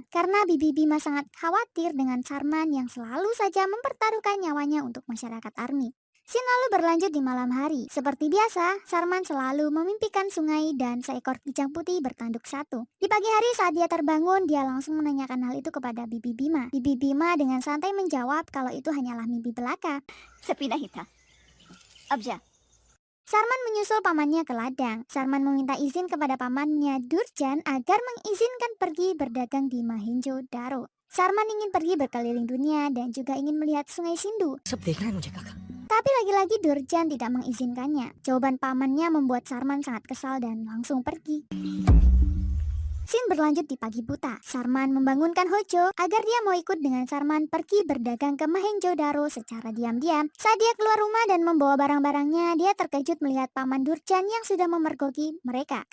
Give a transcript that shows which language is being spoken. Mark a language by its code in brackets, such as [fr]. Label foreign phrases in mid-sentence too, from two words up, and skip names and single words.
[id] Karena bibi Bima sangat khawatir dengan Sarman yang selalu saja mempertaruhkan nyawanya untuk masyarakat Army. Scene lalu berlanjut di malam hari. Seperti biasa, Sarman selalu memimpikan sungai dan seekor kijang putih bertanduk satu. Di pagi hari saat dia terbangun, dia langsung menanyakan hal itu kepada bibi Bima. Bibi Bima dengan santai menjawab kalau itu hanyalah mimpi belaka. [hi] सपना ही था अब जा [id] Sarman menyusul pamannya ke ladang. Sarman meminta izin kepada pamannya Durjan agar mengizinkan pergi berdagang di Mohenjo-daro. Sarman ingin pergi berkeliling dunia dan juga ingin melihat sungai Sindhu. [hi] सब देखना है मुझे काका [id] Tapi lagi-lagi Durjan tidak mengizinkannya. Jawaban pamannya membuat Sarman sangat kesal dan langsung pergi. Scene berlanjut di pagi buta. Sarman membangunkan Hojo agar dia mau ikut dengan Sarman pergi berdagang ke Mohenjo-daro secara diam-diam. Saat dia keluar rumah dan membawa barang-barangnya, dia terkejut melihat paman Durjan yang sudah memergoki mereka.